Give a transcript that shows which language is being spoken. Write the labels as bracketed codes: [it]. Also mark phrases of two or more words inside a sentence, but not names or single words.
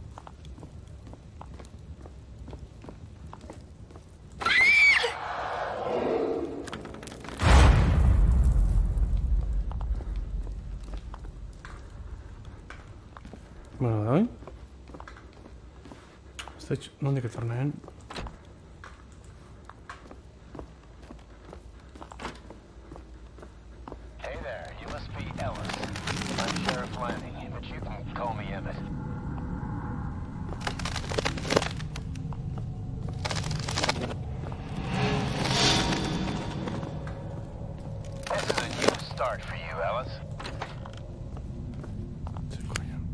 [eu] Bueno, dai. Nondik etorneen? [en] Hey there, you must be Ellis. I'm Sheriff Lanning, but you can call me Emmett. This is a new start for you, Ellis. [es] Sí, coño.